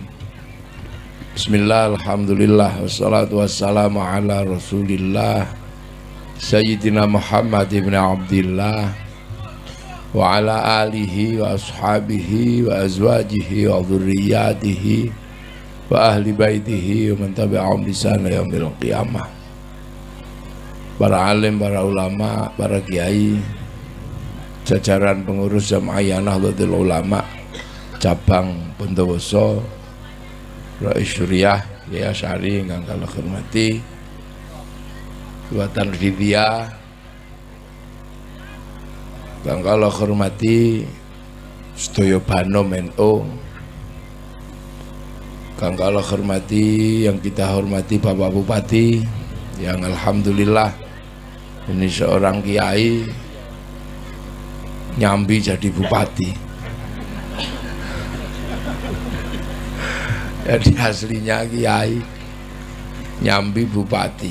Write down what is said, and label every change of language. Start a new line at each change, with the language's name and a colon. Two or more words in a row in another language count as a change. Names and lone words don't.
Arabic: بسم الله، الحمد لله، والصلاة والسلام على رسول الله سيدنا محمد بن عبد الله وعلى آله وأصحابه وأزواجه وذريته وأهل بيته ومن تبعهم بإحسان إلى يوم القيامة.
Indonesian: Para alim, para ulama, para kiai, jajaran pengurus Jamaah Nahdlatul Ulama cabang Bondowoso, Rais Syuriah, Kiai Asy'ari
Javanese: ingkang kula hormati,
Indonesian: Buatan Ridya,
Javanese: ingkang kula hormati, sedaya Banom NU, ingkang kula hormati,
Indonesian: yang kita hormati Bapak Bupati, yang alhamdulillah ini seorang kiai nyambi jadi bupati. Jadi aslinya kiai nyambi bupati.